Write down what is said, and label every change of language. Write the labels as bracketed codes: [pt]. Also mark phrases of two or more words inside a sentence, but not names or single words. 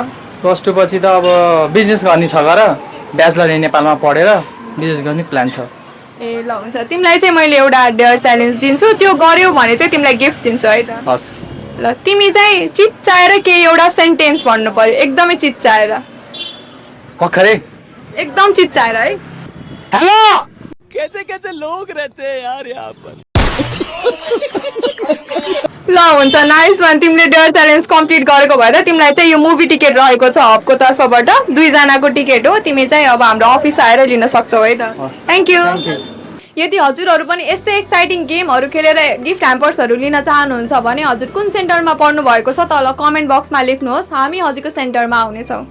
[ne] प्लस 2 पछि त अब बिजनेस गर्ने छ गर, ब्याचलर नेपालमा पढेर बिजनेस गर्ने प्लान छ। ए ल हुन्छ, तिमीलाई चाहिँ मैले एउटा [en] dare challenge [ne] दिन्छु, त्यो गर्यौ भने चाहिँ तिमीलाई गिफ्ट दिन्छु है त। हस्। ल तिमी चाहिँ चिच्चाएर के एउटा सेन्टेन्स भन्नु पर्यो, एकदमै चिच्चाएर। भर्खरै एकदम चिच्चाएर है। हेलो [hi] कैसे कैसे लोग रहते हैं यार यहाँ पर। [ne] ल हुन्छ, [en] nice one. [ne] तिमीले [en] dare challenge complete [ne] गरेको भएर तिमीलाई चाहिँ यो [en] movie ticket [ne] रहेको छ हबको तर्फबाट, 2 जनाको टिकट हो। तिमी चाहिँ अब हाम्रो अफिस आएर लिन सक्छौ है त। [en] thank you. [ne] यदि हजुरहरू पनि यस्तै [en] exciting games [ne] खेलेर [en] gift hampers [ne] लिन चाहनुहुन्छ भने हजुर कुन सेन्टरमा पढ्नु भएको छ तल [en] comment box [ne] लेख्नुहोस्, हामी हजुरको सेन्टरमा आउनेछौँ।